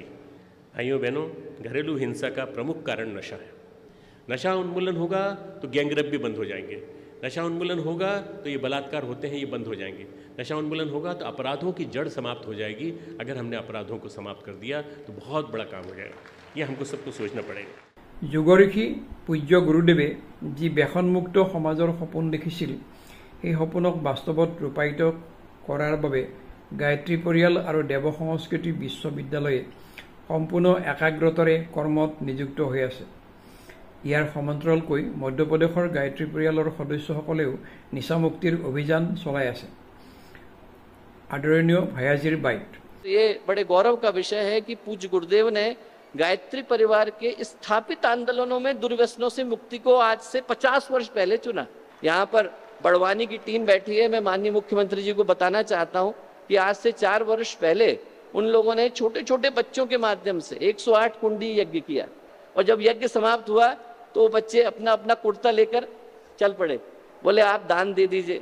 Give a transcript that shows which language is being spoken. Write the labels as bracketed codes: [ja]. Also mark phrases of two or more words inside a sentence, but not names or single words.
[hi] भाइयों बहनों, घरेलू हिंसा का प्रमुख कारण नशा है। नशा उन्मूलन होगा तो गैंगरेप भी बंद हो जाएंगे। नशा उन्मूलन होगा तो ये बलात्कार होते हैं, ये बंद हो जाएंगे। नशा उन्मूलन होगा तो अपराधों की जड़ समाप्त हो जाएगी। अगर हमने अपराधों को समाप्त कर दिया तो बहुत बड़ा काम हो जाएगा। ये हमको सबको सोचना पड़ेगा। [as] যুগঋষি পূজ্য গুৰুদেৱে যি ব্যসনমুক্ত সমাজৰ সপোন দেখিছিল, সেই সপোনক বাস্তৱত ৰূপায়িত কৰাৰ বাবে গায়ত্ৰী পৰিয়াল আৰু দেৱ সংস্কৃতি বিশ্ববিদ্যালয়ে সম্পূৰ্ণ একাগ্ৰতাৰে কৰ্মত নিযুক্ত হৈ আছে। ইয়াৰ সমান্তৰালকৈ মধ্যপ্ৰদেশৰ গায়ত্ৰী পৰিয়ালৰ সদস্যসকলেও নিচামুক্তিৰ অভিযান চলাই আছে। [hi] आदरणीय भैयाजी बाइट। ये बड़े गौरव का विषय है कि पूज्य गुरुदेव ने गायत्री परिवार के स्थापित आंदोलनों में दुर्व्यसनों से मुक्ति को आज से 50 वर्ष पहले चुना। यहाँ पर बड़वानी की टीम बैठी है। मैं माननीय मुख्यमंत्री जी को बताना चाहता हूँ कि आज से 4 वर्ष पहले उन लोगों ने छोटे छोटे बच्चों के माध्यम से 108 कुंडी यज्ञ किया और जब यज्ञ समाप्त हुआ तो बच्चे अपना अपना कुर्ता लेकर चल पड़े, बोले आप दान दे दीजिए।